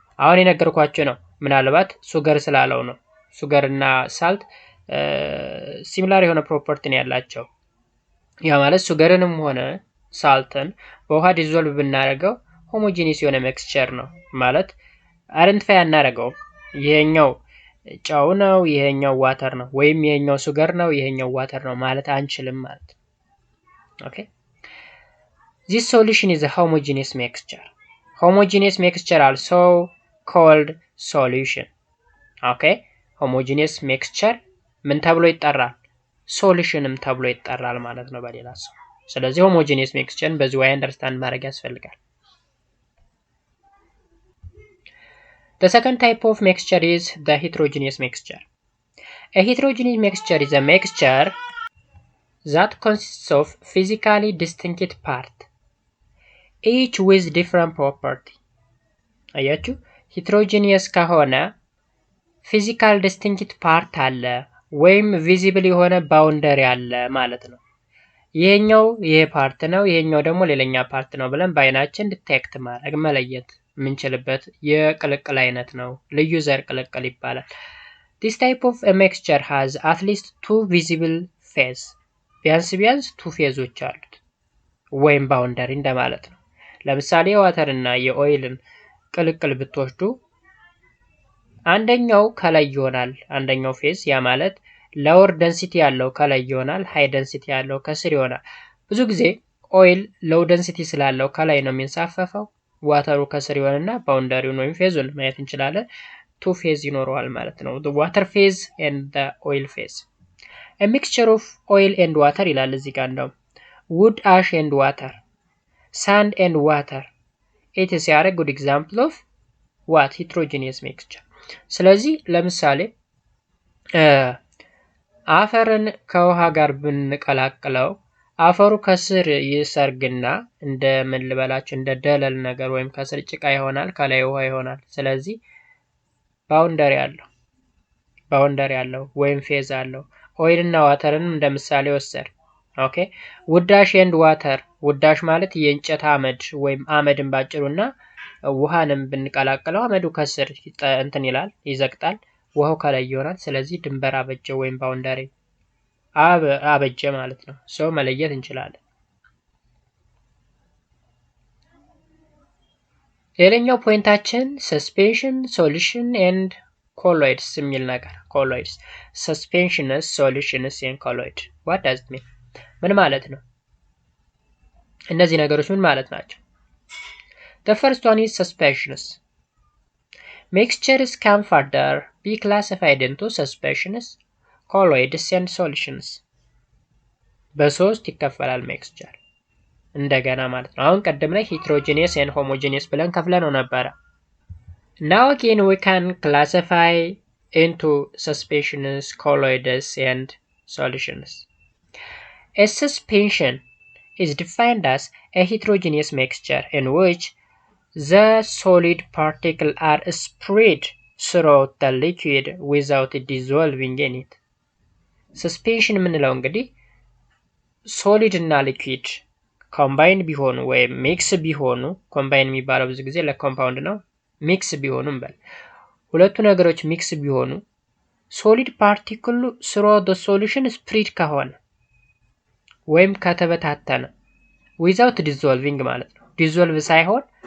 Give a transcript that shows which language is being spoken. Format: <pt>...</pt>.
<am>አሁን የነገርኳችሁ ነው። ምናልባት ሱገር ስላለው ነው። ሱገር እና ሳልት ሲሚላር የሆነ ፕሮፐርቲ ነው ያላቸው። ያ ማለት ሱገርንም ሆነ ሳልትን በውሃ ዲዞልቭ ብናደርገው ሆሞጂኒየስ የሆነ ሚክስቸር ነው ማለት አይደንቲፋይ አናደርገውም። ይሄኛው ጫው ነው ይሄኛው ዋተር ነው ወይም ይሄኛው ሱገር ነው ይሄኛው ዋተር ነው ማለት አንችልም ማለት ነው። ኦኬ</am> <en>This solution is a homogeneous mixture. Homogeneous mixture also called solution. Okay?</en> <am>Homogeneous mixture ምን ተብሎ ይጠራል? ሶሉሽንም ተብሎ ይጠራል ማለት ነው በሌላ ሰው። ስለዚህ homogeneous mixture በዚህ way understand ማድረግ ያስፈልጋል።</am> <en>The second type of mixture is the heterogeneous mixture. A heterogeneous mixture is a mixture that consists of physically distinct parts, each with different property.</en> <am>አያችሁ heterogeneous ከሆነ physical distinct part አለ ወይም ቪዚብል የሆነ ባውንደሪ አለ ማለት ነው። ይሄኛው ይሄ ፓርት ነው ይሄኛው ደግሞ ሌላኛ ፓርት ነው ብለን በአይናችን ዲቴክት ማድረግ መለየት ምንችልበት የቅልቅል አይነት ነው። ልዩ ዘር ቅልቅል ይባላል።</am> <en>This type of a mixture has at least two visible phases.</en> <am>ቢያንስ 2 ፌዞች አሉት ወይም ባውንደሪ እንደማለት ነው። ለምሳሌ የዋተር እና የኦይልን ቅልቅል ብትወስዱ አንደኛው ከላይ ይሆናል አንደኛው ፌዝ ያ ማለት ሎወር ደንሲቲ ያለው ከላይ ይሆናል ሃይ ደንሲቲ ያለው ከስር ይሆናል። ብዙ ጊዜ ኦይል ሎው ደንሲቲ ስላለው ከላይ ነው የሚንሳፈፈው ዋተሩ ከስር ይሆንና ባውንደሪውን ወይም ፌዙን ማየት እንችላለን። 2 ፌዝ ይኖረዋል ማለት ነው</am> <en>the water phase and the oil phase. A mixture of oil and water</en> <am>ይላል እዚህ ጋር ነው</am> <en>wood ash and water sand and water it is a good example of what heterogeneous mixture.</en> <am>ስለዚህ ለምሳሌ አፈርን ከውሃ ጋር ብንቀላቅለው አፈሩ ከስር ይሰርግና እንደ ምን ልበላችሁ እንደ ደለል ነገር ወይም ከስር ጭቃ ይሆናል ከላይ ውሃ ይሆናል። ስለዚህ ባውንደሪ ያለው ወይም ፌዝ አለው። ኦይል እና ዋተርን እንደ ምሳሌ ወሰድ ኦኬ ውዳሽ ኤንድ ዋተር ውዳሽ ማለት የእንጨት አመድ ወይም አመድን ባጭሩና ውሃንም ብንቀላቅለው አመዱ ከስር እንትን ይላል ይዘቅጣል ውሃው ከላይ ይሆናል። ስለዚህ ድንበር አበጀ ወይም ባውንደሪ አበጀ ማለት ነው። ሶ መለየት እንችላለን። ሌላኛው ፖይንታችን</am> <en>suspension solution and colloids</en> <am>የሚል ነገር</am> <en>colloids suspensionous solutions and colloid what does it mean</en> <am>ምን ማለት ነው? እነዚህ ነገሮች ምን ማለት ናቸው?</am> <en>The first one is suspensionous. Mixtures can further be classified into suspensionous, colloids and solutions.</en> <am>በሶስት ይከፈላል mixture እንደገና ማለት ነው። አሁን ቀደም ላይ heterogeneous and homogeneous ብለን ከፍለነው ነበር።</am> <en>Now again we can classify into suspensionous, colloids and solutions. A suspension is defined as a heterogeneous mixture in which the solid particles are spread throughout the liquid without dissolving in it.</en> <am>Suspension የምንለው እንግዲህ ሶሊድ እና ሊኩዊድ ኮምባይን ቢሆኑ ወይም ሚክስ ቢሆኑ ኮምባይን የሚባለው ብዙ ጊዜ ለኮምፓውንድ ነው። ሚክስ ቢሆኑ እንበል ሁለቱ ነገሮች ሚክስ ቢሆኑ ሶሊድ ፓርቲክሉ</am> <en>throughout the solution spread</en> <am>ከሆነ ወይም ከተበታተነ without dissolving ማለት ነው። ዲዞልቭ ሳይሆን</am>